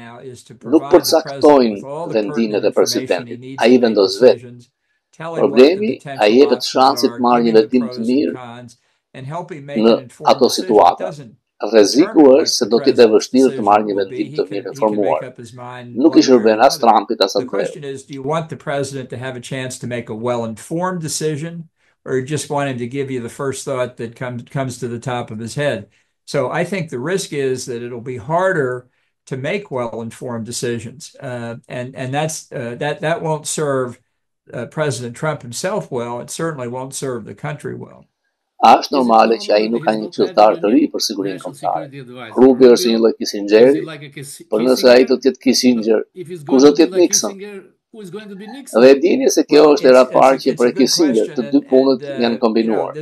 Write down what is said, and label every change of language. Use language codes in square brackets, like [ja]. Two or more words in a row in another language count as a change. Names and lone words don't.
[sq] Nuk përcaktojnë vendimet e presidentit, ai vendos vetë. Problemi, ai jepet shansin të marrë një vendim të mirë në ato situata. Rreziku është se do t'i jetë vështirë të marrë një vendim të mirë informuar. Nuk I shërben as Trumpit as atë. [en] Do you want the president to have a chance to make a well-informed decision, or you just want him to give you the first thought that comes to the top of his head? So I think the risk is that it'll be harder to make well-informed decisions, and that won't serve President Trump himself well. It certainly won't serve the country well. [sq] Është normale që ai nuk ka një këshilltar të ri për sigurinë kombëtare. Rubio është një lloj Kissingeri, por nëse ai do të jetë Kissinger, kush do të jetë Nixon? Dhe dini se kjo është era parë që për Kissinger të dy punët janë kombinuar.